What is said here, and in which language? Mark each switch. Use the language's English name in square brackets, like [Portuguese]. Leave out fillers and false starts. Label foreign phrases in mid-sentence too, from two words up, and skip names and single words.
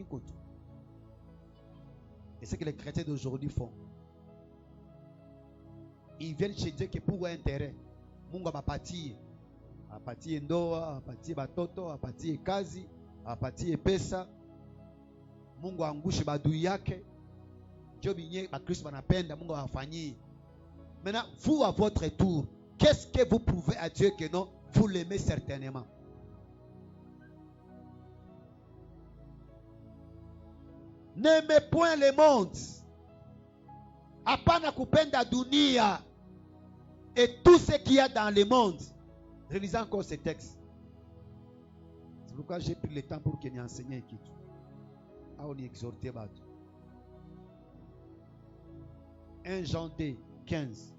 [French] Et c'est ce que les chrétiens d'aujourd'hui font. Ils viennent chez Dieu que pour intérêt. [Swahili] Mungu apatie ndoa, apatie batoto, apatie kazi, apatie pesa. Mungu angushe badui yake. Dieu binye ba Kristo banapenda Mungu awafanyie. [French] Maintenant, vous à votre tour, qu'est-ce que vous prouvez à Dieu que non, vous l'aimez certainement? N'aimez point le monde. [Swahili] Hapana kupenda dunia [French] et tout ce qu'il y a dans le monde. Relisez encore ce texte. C'est pourquoi j'ai pris le temps pour qu'il y ait enseigné qui tout. On y exhorté. 1 Jean 2, 15.